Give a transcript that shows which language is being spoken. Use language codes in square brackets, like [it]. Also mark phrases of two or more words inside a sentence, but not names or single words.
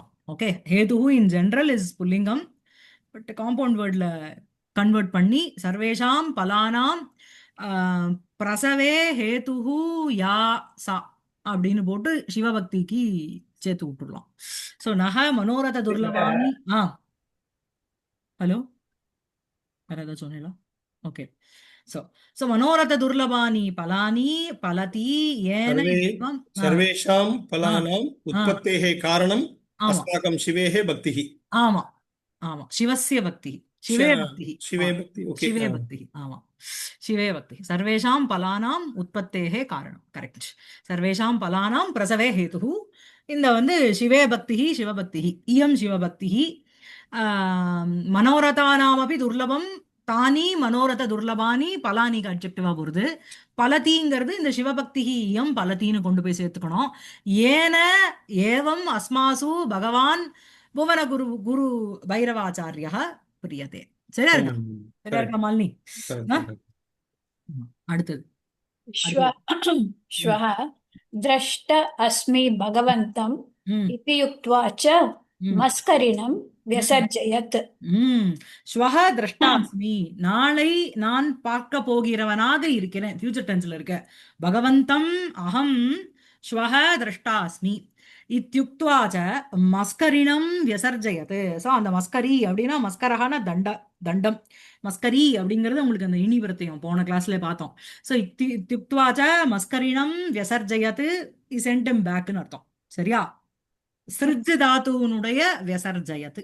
[ta] ஓகே, ஹேதுஹு [en] in general is [ta] புல்லிங்கம், [en] but compound [ta] வேர்டில் கன்வெர்ட் பண்ணி [sa] सर्वेषां फलानां प्रसवे हेतुः या सा [ta] அப்படின்னு போட்டு சிவபக்திக்கு சேர்த்து விட்டுடலாம். ஸோ [sa] नक मनोरथ दुर्लभानि. [ta] ஹலோ, வேற ஏதாவது சொன்னீங்களா? [sa] ஓகே. சோ சோ मनोरथ दुर्लभानि फलानि फलति एन सर्वे एवं सर्वेषां फलानाम् ஆ उत्पत्तेः कारणम् [ta] ஆமா [sa] अस्माकं शिवेः भक्तिः [ta] ஆமா ஆமா [sa] शिवस्य भक्ति शिवे भक्ति शिवे भक्ति ओके சிவே பக்தி ஆமா சிவே பக்தி சர்வேஷாம் பலானாம் உற்பத்தேஹே காரணம் கரெக்ட் சர்வேஷாம் பலானாம் பிரசவே ஹேதுஹு [ta] இந்த வந்து [sa] சிவே பக்தி சிவபக்தி இயம் சிவபக்தி मनोरथानामपि दुर्लभं तानि मनोरथ दुर्लभानि फलानि [ta] அட்ஜெக்டிவா போறது பலதிங்கிறது இந்த சிவபக்தி இயம் பலத்தின்னு கொண்டு போய் சேர்த்துக்கணும் [sa] एन एवं अस्मासु भगवान् भुवन गुरु गुरु भैरवाचार्य प्रीयते [ta] சரியா இருக்கா சரியா இருக்கா மாலினி ஆ? அடுத்தது [sa] श्व श्वः द्रष्ट अस्मि भगवन्तम् ம் इति उक्त्वा च ம் मस्करिणं व्यसर्जयत् [ta] ஸ்வஹ திரஷ்டாஸ்மி நாளை நான் பார்க்க போகிறவனாக இருக்கிறேன் ஃபியூச்சர் டென்ஸ்ல இருக்க பகவந்தம் அகம் ஸ்வஹ திரஷ்டாஸ்மி [sa] इत्युक्त्वा च मस्करिणं व्यसर्जयत् [ta] சோ அந்த மஸ்கரி அப்படின்னா மஸ்கரஹான தண்டம் மஸ்கரி அப்படிங்கிறது உங்களுக்கு அந்த இனி விருத்தியம் போன கிளாஸ்ல பார்த்தோம் சோ [sa] इत्युक्त्वा च मस्करिणं व्यसर्जयत् [en] sent him [ta] பேக்னு அர்த்தம் சரியா சிருஜ் தாத்துனுடைய வியசர்ஜயத்